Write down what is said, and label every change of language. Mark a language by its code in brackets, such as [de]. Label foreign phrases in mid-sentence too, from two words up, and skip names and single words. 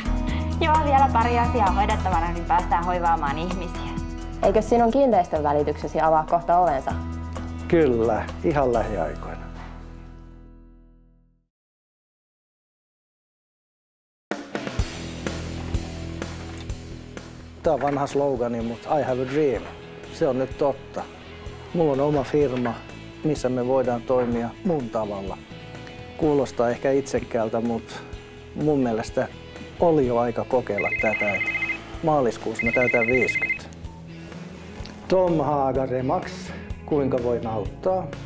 [fi] Joo, vielä pari asiaa hoidettavana, niin päästään hoivaamaan ihmisiä. Eikö sinun kiinteistön välityksesi avaa kohta ovensa? Kyllä, ihan lähiaikoina. Tämä on vanha slogani, mutta [en] I have a dream. [fi] Se on nyt totta. Mulla on oma firma, missä me voidaan toimia mun tavalla. Kuulostaa ehkä itsekkäältä, mutta mun mielestä oli jo aika kokeilla tätä. Maaliskuussa mä täytän 50. Tom Haaga Remax, kuinka voin auttaa?